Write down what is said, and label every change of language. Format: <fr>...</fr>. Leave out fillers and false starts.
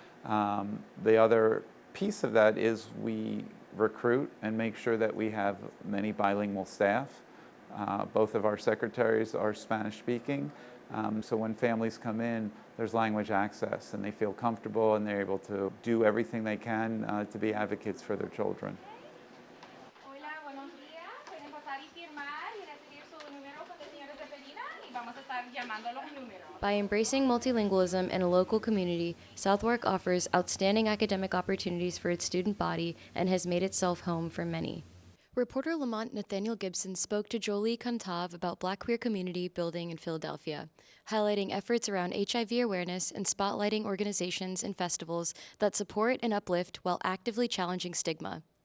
<en>The other piece of that is we recruit and make sure that we have many bilingual staff. Both of our secretaries are Spanish speaking, so when families come in, there's language access and they feel comfortable and they're able to do everything they can to be advocates for their children.</en> <es>Hola, buenos días. Pueden pasar y firmar y recibir su número con el señor de Pedina y vamos a estar llamando los números.</es> <en>By embracing multilingualism in a local community, Southwark offers outstanding academic opportunities for its student body and has made itself home for many. Reporter Lamont Nathaniel Gibson spoke to Jaulie Cantave about Black queer community building in Philadelphia, highlighting efforts around HIV awareness and spotlighting organizations and festivals that support and uplift while actively challenging stigma.</en>